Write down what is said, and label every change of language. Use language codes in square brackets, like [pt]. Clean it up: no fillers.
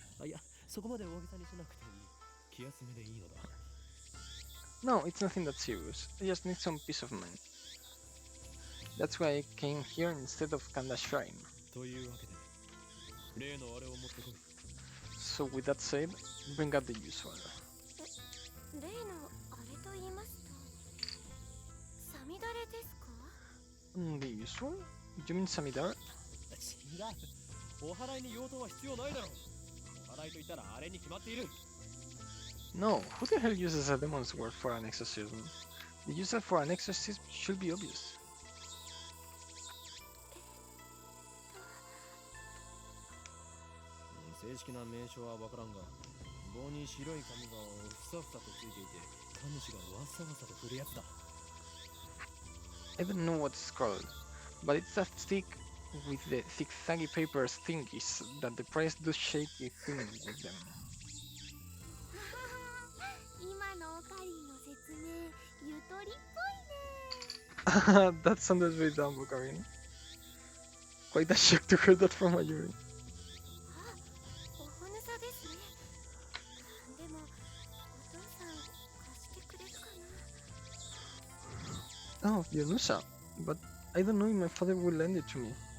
[ja] あ、いや、そこまで大げさにしなくていい。気休めでいいのだ。 [en] No, it's nothing that serious. I just need some peace of mind. That's why I came here instead of Kanda Shrine. [ja] というわけで、例のあれを持ってこい。 [en] So with that said, bring up the usual. [ja] 例のあれと言いますと、サミダレですか？ [en] The usual? You mean Samidar? [ja] 違う。お祓いに用途は必要ないだろう。お祓いと言ったらあれに決まっている。 [en] No, who the hell uses a demon's word for an exorcism? The user for an exorcism should be obvious. [ja] 正式な名称はわからんが、棒に白い紙がふさふさとついていて、神主がわさわさと振るやつだ。 [en] I don't know what it's called, but it's a stick with the zigzaggy paper thingies that the priest does shaky thing with them. [ja] 今のオカリンの説明、ゆとりっぽいね。 [en] That sounded very dumb, Ocarina. Quite a shock to hear that from Mayuri. [ja] あ、おほぬさですね。でも、お父さん貸してくれるかな。 [en] Oh, Yonusa. But I don't know if my father will lend it to me.